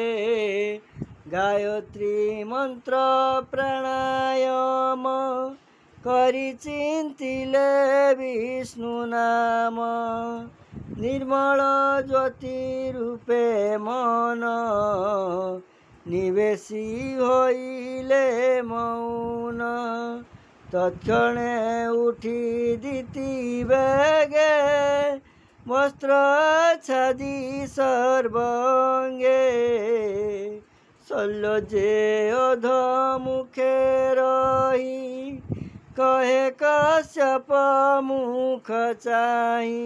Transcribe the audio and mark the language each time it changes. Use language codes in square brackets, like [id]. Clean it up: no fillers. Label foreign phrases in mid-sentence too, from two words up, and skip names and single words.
[or] ଗାୟତ୍ରୀ ମନ୍ତ୍ର ପ୍ରାଣାୟାମ କରି ଚିନ୍ତିଲେ ବିଷ୍ଣୁ ନାମ ନିର୍ମଳ ଜ୍ୟୋତି ରୂପେ ମନ ନିବେଶୀ ହୋଇଲେ ମୌନ ତତ୍କ୍ଷଣେ ଉଠି ଦିତି ବେଗେ ବସ୍ତ୍ରାଚ୍ଛାଦି ସର୍ବାଙ୍ଗେ ଶଲ୍ୟଜେ ଅଧମୁଖେ ରହି କହେ କଶ୍ୟପ ମୁଖ ଚାହିଁ।